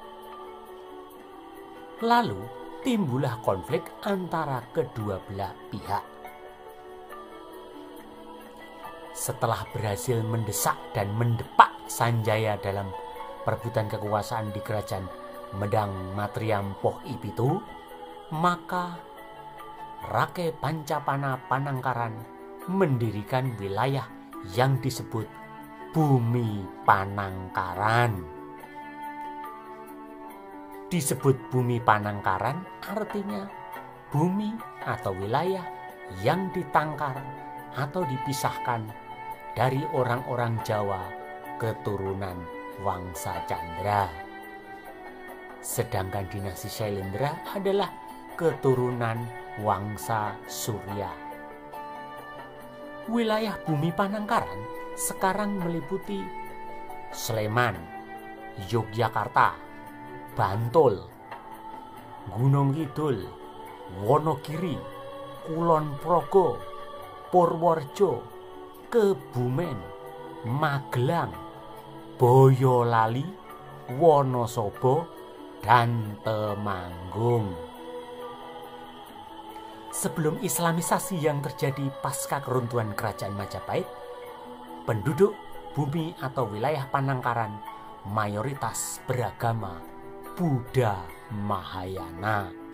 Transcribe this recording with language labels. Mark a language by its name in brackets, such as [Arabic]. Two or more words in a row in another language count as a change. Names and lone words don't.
[Indonesian] Lalu timbullah konflik antara kedua belah pihak. Setelah berhasil mendesak dan mendepak Sanjaya dalam perebutan kekuasaan di kerajaan Medang Matriam Poh I Pitu, maka Rakai Pancapana Panangkaran mendirikan wilayah yang disebut Bumi Panangkaran. Disebut Bumi Panangkaran artinya bumi atau wilayah yang ditangkar atau dipisahkan dari orang-orang Jawa keturunan Wangsa Candra. Sedangkan dinasti Syailendra adalah keturunan Wangsa Surya. Wilayah Bumi Panangkaran sekarang meliputi Sleman, Yogyakarta, Bantul, Gunung Kidul, Wonogiri, Kulon Progo, Purworejo, Kebumen, Magelang, Boyolali, Wonosobo, dan Temanggung. Sebelum Islamisasi yang terjadi pasca keruntuhan kerajaan Majapahit, penduduk bumi atau wilayah Panangkaran mayoritas beragama Buddha Mahayana.